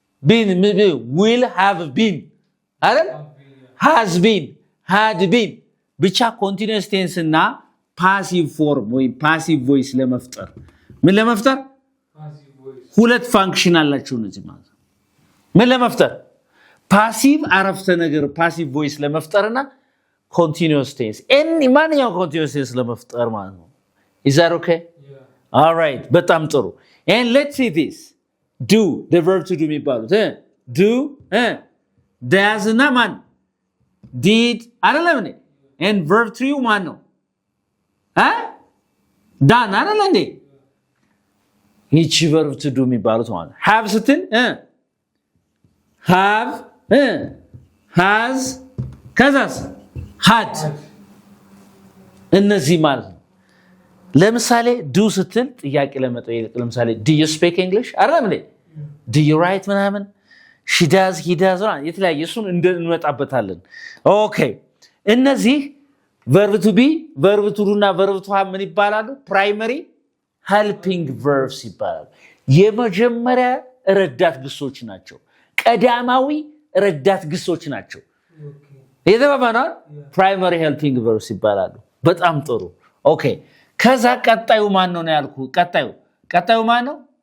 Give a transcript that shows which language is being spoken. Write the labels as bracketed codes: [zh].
[en] been will have been [am] አይደል [en] has been had been ብቻ continuous tense እና passive form ወይ passive voice ለመፍጠር ምን ለመፍጠር Passive voice. [am] ሁለት ፋንክሽን አላቸው እነዚህ ማለት ነው። ምን ለመፍጠር ፓሲቭ አረፍተ ነገር ፓሲቭ ቮይስ ለመፍጠርና continuous tense any ማንኛውም continuous tense ለመፍጠር ማለት ነው። [en] is that okay? Yeah. all right [am] በጣም ጥሩ [en] and let's see this do the verb to do የሚባሉት do does እና ማን did አይደለም እንዴ and verb to do ማን ነው [am] done አይደለም እንዴ ይቺ verb to do የሚባሉት ማለት ነው። have ስትል have has ከዛስ had እነዚህ ማለት ነው። ለምሳሌ do ስትል ጥያቄ ለመጠየቅ ለምሳሌ [en] do you speak English [am] አይደለም እንዴ [en] do you write [am] ምናምን [en] she does he does [am] የተለያየ እሱን እንመጣበታለን። ኦኬ እነዚህ verb to be verb to do እና verb to have ምን ይባላሉ? primary helping verbs ይባላሉ። የመጀመሪያ ረዳት ግሶች ናቸው። ቀዳማዊ ረዳት ግሶች ናቸው። የተባባናል primary helping verbs ይባላሉ። በጣም ጥሩ ኦኬ ከዛ ቀጣዩ ማን ነው ያልኩ ቀጣዩ ማን ነው?